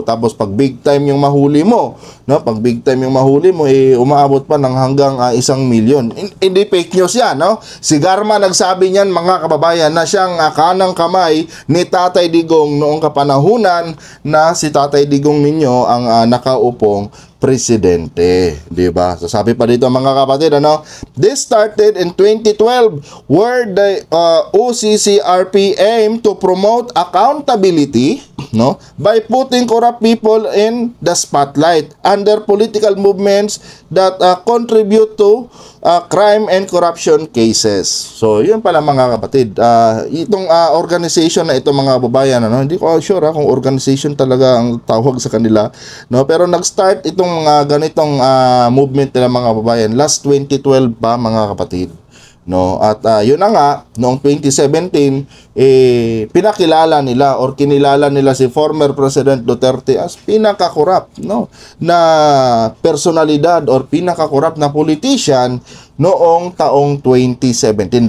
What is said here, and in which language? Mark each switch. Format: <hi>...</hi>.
<tl>Tapos pag big time yung mahuli mo, no, pag big time yung mahuli mo, umaabot pa ng hanggang 1,000,000. Hindi fake news yan, no? Si Garma nagsabi niyan, mga kababayan, na siyang kanang kamay ni Tatay Digong noong kapanahunan na si Tatay Digong ninyo ang nakaupong presidente, 'di ba? So sabi pa dito, mga kapatid, ano,</tl> <en>this started in 2012 where the OCCRP aimed to promote accountability, no, by putting corrupt people in the spotlight under political movements that contribute to crime and corruption cases.</en> <tl>So yun pala, mga kapatid, itong organization na ito, mga babayan, ano, hindi ko sure kung organization talaga ang tawag sa kanila, no, pero nag-start itong ganitong movement nila, mga babayan, last 2012 pa, mga kapatid, no. At yun na nga, noong 2017 pinakilala nila or kinilala nila si former President Duterte as pinaka-corrupt, no, na personalidad or pinaka-corrupt na politician noong taong 2017.</tl>